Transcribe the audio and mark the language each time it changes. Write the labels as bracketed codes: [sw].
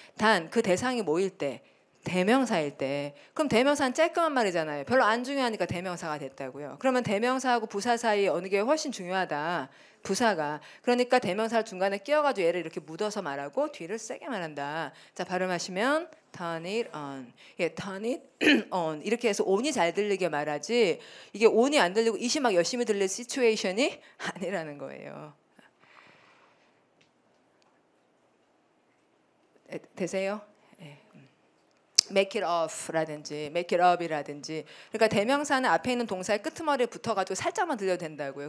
[ko] 단 그 대상이 뭐일 때? 대명사일 때. 그럼 대명사는 쬐끔한 말이잖아요. 별로 안 중요하니까 대명사가 됐다고요. 그러면 대명사하고 부사 사이에 어느 게 훨씬 중요하다. 부사가. 그러니까 대명사를 중간에 끼워가지고 얘를 이렇게 묻어서 말하고 뒤를 세게 말한다. 자, 발음하시면 [en] turn it on. 예, turn it on. [ko] 이렇게 해서 on이 잘 들리게 말하지 이게 on이 안 들리고 it이 막 열심히 들릴 시츄에이션이 아니라는 거예요. 되세요? 예. [en] make it off [ko] 라든지 [en] make it up [ko] 이라든지 그러니까 대명사는 앞에 있는 동사의 끄트머리에 붙어가지고 살짝만 들려도 된다고요.